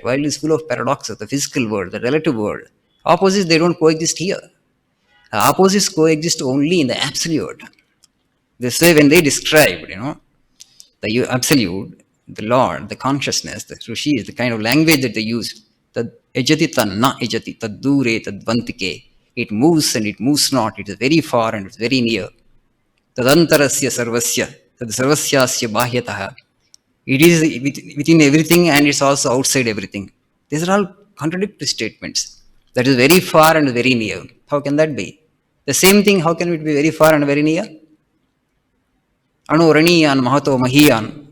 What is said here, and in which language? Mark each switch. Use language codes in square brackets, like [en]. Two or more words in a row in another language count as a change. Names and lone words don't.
[en] World is full of paradoxes. The physical world, the relative world. Opposites, they don't coexist here. Opposites coexist only in the absolute. They say when they describe, the absolute, the Lord, the consciousness, the Rishi, the kind of language that they use. [sa] तद् एजति तद् न एजति, तद् दूरे तद् वन्तिके. [en] It moves and it moves not. It is very far and it's very near. [sa] तदन्तरस्य सर्वस्य, तद् सर्वस्यस्य बाह्यतः. [en] It is within everything and it's also outside everything. These are all contradictory statements. That is very far and very near. How can that be? The same thing, how can it be very far and very near? [sa] अणु रणीयान् महतो महीयान्.